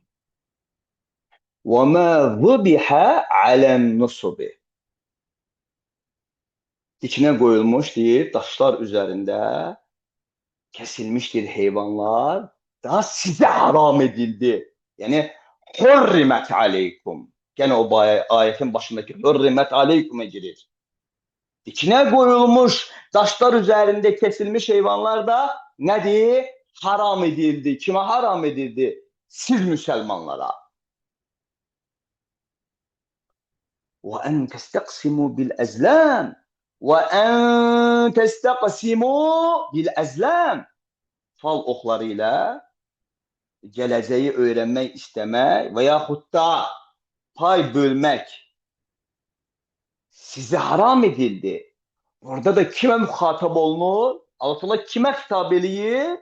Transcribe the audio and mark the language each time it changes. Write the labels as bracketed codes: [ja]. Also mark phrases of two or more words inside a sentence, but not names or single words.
[ar] و ما ذبح على النصب. [az] Dikinə qoyulmuş deyir, daşlar üzərində kəsilmişdir heyvanlar, daha sizə haram edildi. [ar] Yəni, حرمت عليكم. [tr] Gene o ayetin başındaki [ar] حرمت عليكم'e [tr] girir. Dikine koyulmuş taşlar üzerinde kesilmiş hayvanlar da nedir? Haram edildi. Kime haram edildi? Siz Müslümanlara. [ar] وَاَنْ تَسْتَقْسِمُوا بِالْاَزْلَامِ وَاَنْ تَسْتَقْسِمُوا بِالْاَزْلَامِ [tr] Fal oklarıyla geleceği öğrenmek istemek veya da pay bölmek size haram edildi. Orada da kime muhatap olunur? Allah Teala kime hitap eləyir?